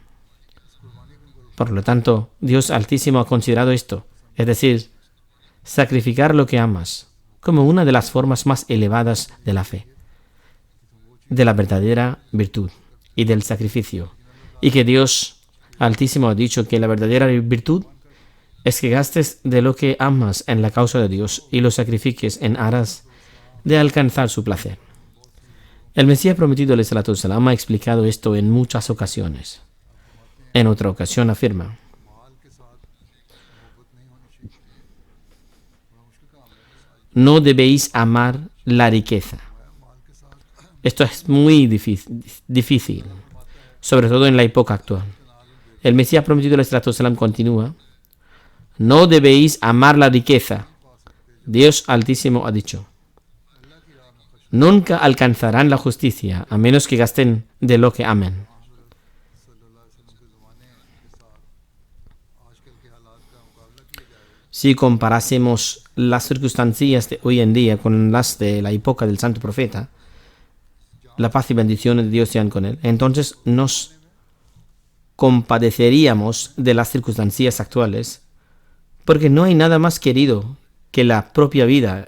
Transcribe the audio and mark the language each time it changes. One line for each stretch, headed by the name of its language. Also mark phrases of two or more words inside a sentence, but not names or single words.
Spanish: Por lo tanto, Dios Altísimo ha considerado esto, es decir, sacrificar lo que amas, como una de las formas más elevadas de la fe, de la verdadera virtud y del sacrificio, y que Dios Altísimo ha dicho que la verdadera virtud es que gastes de lo que amas en la causa de Dios y lo sacrifiques en aras de alcanzar su placer. El Mesías prometido
Arabic: عليه الصلاة والسلام
Spanish: ha explicado esto en muchas ocasiones. En otra ocasión afirma: no debéis amar la riqueza. Esto es muy difícil, sobre todo en la época actual. El Mesías prometido
Arabic: عليه الصلاة والسلام
Spanish: continúa: no debéis amar la riqueza. Dios Altísimo ha dicho: nunca alcanzarán la justicia a menos que gasten de lo que amen. Si comparásemos las circunstancias de hoy en día con las de la época del Santo Profeta, la paz y bendiciones de Dios sean con él, entonces nos compadeceríamos de las circunstancias actuales, porque no hay nada más querido que la propia vida.